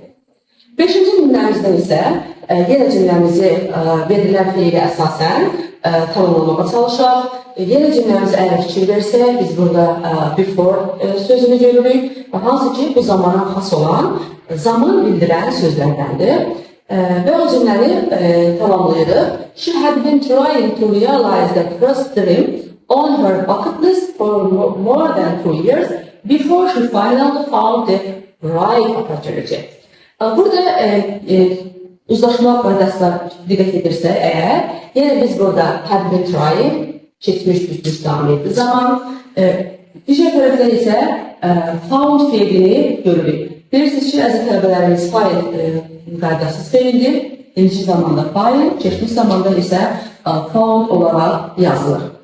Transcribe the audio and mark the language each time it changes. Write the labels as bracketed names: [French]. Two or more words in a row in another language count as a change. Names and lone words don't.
[Azerbaijani] Beşinci cümləmizdə isə yenə cümləmizi verilən fiili əsasən tamamlamağa çalışaq. Yenə cümləmizi əgər fikir versək, biz burada before sözünü görürük və hansı ki bu zamana xas olan zaman bildirən sözlərdəndir. Və o cümləni tamamlayırıq. [English] She had been trying to realize the first dream on her bucket list for more than 2 years before she finally found the right opportunity. [Azerbaijani] Burada uzlaşma qaydasına diqqət edirsək əgər, yenə biz burada [English] had been trying, [Azerbaijani] keçmiş, bitmiş, davam etdiyi zaman, digər tərəfdən isə found fiilini görürük. Bilirsiniz ki, əziz tələbələrimiz fail qaydasız fiildir. İkinci zamanda fail, keçmiş zamanda isə found olaraq yazılır.